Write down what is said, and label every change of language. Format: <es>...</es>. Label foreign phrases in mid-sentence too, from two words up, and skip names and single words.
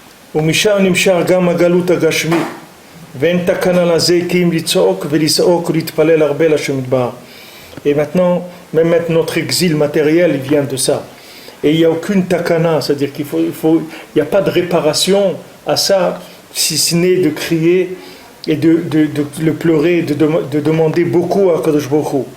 <he>ומשם נמשך גם הגלות הגשמי, ואין תקנה לזה כי אם לצעוק ולצעוק ולהתפלל הרבה להשם יתברך.</he> <fr>Et maintenant, même notre exil matériel, il vient de ça. Et il n'y a aucune takana, c'est-à-dire qu'il n'y a pas de réparation à ça, si ce n'est de crier et de le pleurer, de demander beaucoup à</fr> <he>קדוש ברוך הוא.</he>